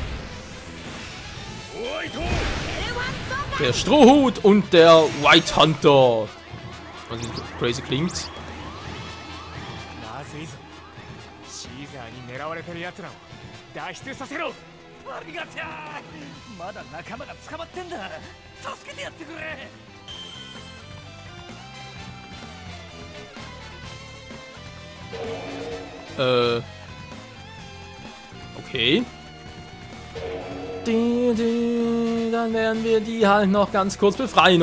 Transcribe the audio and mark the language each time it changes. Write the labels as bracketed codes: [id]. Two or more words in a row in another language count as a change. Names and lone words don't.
[ja] ホワイト。 [de] Der Strohhut und der White Hunter. Was crazy klingt. [ja] まずいぞ。シーザーに狙われてる奴らを脱出させろ。ありがてえ。まだ仲間が捕まってんだ。助けてやってくれ。 [de] Okay. Dann werden wir die halt noch ganz kurz befreien.